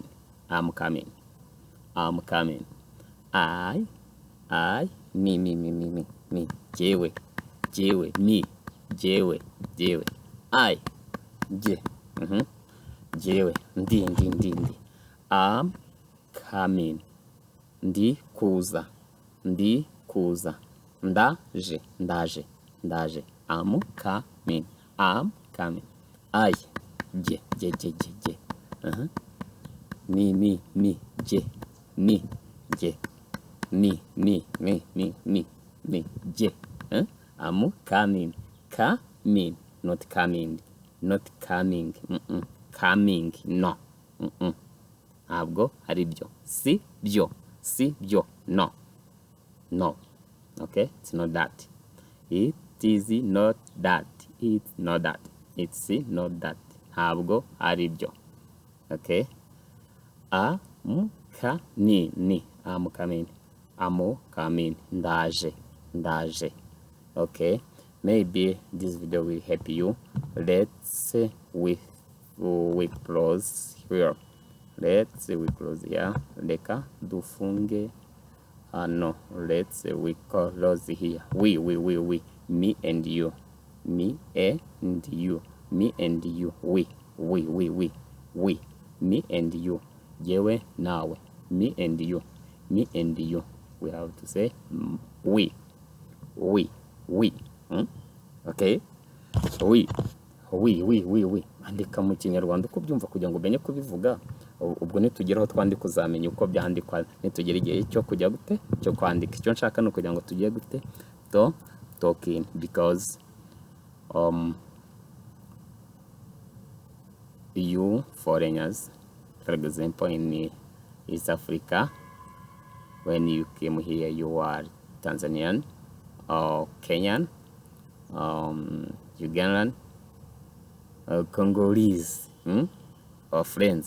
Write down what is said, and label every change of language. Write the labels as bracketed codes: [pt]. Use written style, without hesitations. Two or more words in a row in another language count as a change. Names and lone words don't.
[en] I'm coming. I'm coming. Me. Jewe. Me. Jewe. I. [rw] Je. Jewe. Ndi. [en] I'm coming. [rw] Ndi kuza. Ndaje. [en] I'm coming. I. Je. Me. Je. Me. Me. Je. I'm coming. Coming. Not coming. Coming. No. [rw] Ntabwo ari byo. Si byo. No. [en] Okay, it's not that. It is not that. It's not that. It's not that. [rw] Ntabwo ari byo. [en] Okay. I'm coming. Ndaje. Okay. Maybe this video will help you. Let's we close here. We close here. [rw] Leka dufunge. [en] No. We close here. We. Me and you. We. Me and you. [rw] Jewe nawe. [en] Me and you. We have to say we. Okay. We. [rw] Andika mu Kinyarwanda uko byumva kugira ngo umenye kubivuga. Ubwo nitugeraho twandika uzamenya uko byandikwa. Nitugera igihe cyo kujya gute cyo kwandika. Icyo nshaka no kugira ngo tugiye gute [en] talking, because you foreigners, for example, in East Africa, when you came here, you are Tanzanian or Kenyan, Ugandan, Congolese, or friends.